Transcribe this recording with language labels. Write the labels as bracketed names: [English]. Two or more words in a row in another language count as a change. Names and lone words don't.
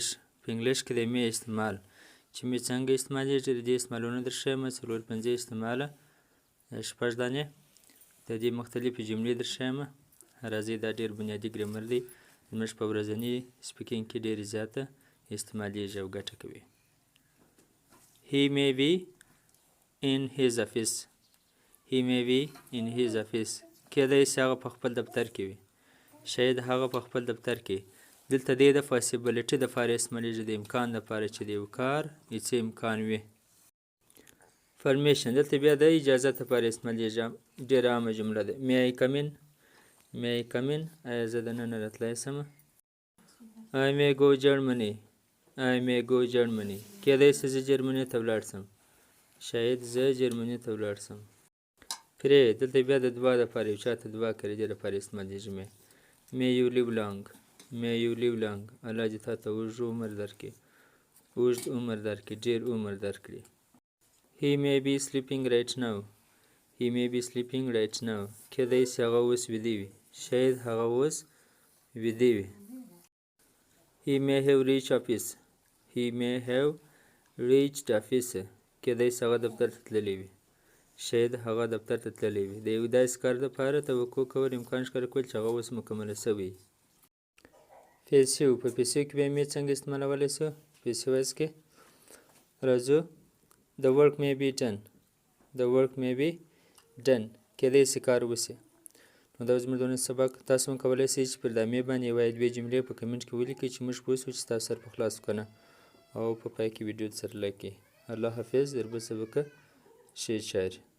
[Pashto] په انګلیش کې د می استعمال چې می څنګه استعمالیږي د دې استعمالونه درښیم. څلور پنځه استعماله شپږ دانې د دې مختلفې جملې درښیم. راځئ دا ډېر بنیادي ګرامر دی. زموږ په ورځني سپیکینګ کې ډېرې زیاته استعمالیږي او ګټه کوي. [English] He may be in his office. He may be in his office. [Pashto] کېدای شي هغه په خپل دفتر کې وي. شاید هغه په خپل دفتر کې. دلته دې د پاسیبلیټي دپاره استعمالیږي د امکان دپاره چې د یو کار څه امکان وي. فرمیشن دلته بیا د اجازت دپاره استعمالیږي. ډېره عامه جمله ده. [English] May I come in? May I come in? [Pashto] آیا زه دننه راتلی شم؟ [English] I may go Germany. I may go Germany. [Pashto] کېدای شي زه جرمني ته ولاړ شم. شاید زه جرمني ته ولاړ شم. پرې دلته بیا د دعا دپاره یو چا ته دعا کوي دې دپاره استعمالیږي. [English] May you live long. May you live long. [Pashto] الله دې تا ته اوږد عمر درکړي. اوږد عمر درکړي. ډېر عمر درکړي. [English] He may be sleeping right now. He may be sleeping right now. [Pashto] کېدای شي هغه اوس ویده وي. شاید هغه اوس ویده وي. [English] He may have reached office. He may have reached office. [Pashto] کېدای شي هغه دفتر ته تللی وي. شاید هغه دفتر ته تللی وي. د یو داسې کار دپاره توقع کول امکان ښکاره کول چې هغه اوس مکمله شوی. پیسیو په پیسیو کې بیا مې څنګه استعمالولی شو؟ [English] passive voice [Pashto] کې راځو. [English] The work may be done. The work may be done. [Pashto] کېدای شي کار وشي. نو دا زموږ د نن سبق. تاسو هم کولی شئ چې پر دامې باندې یوه یا دوې جملې په کمنټ کې ولیکئ چې موږ پوه شو چې ستاسو سر په خلاص که نه، او په پای کې ویډیو سره لایک کړئ. الله حافظ. در بل سبق ښې چارې.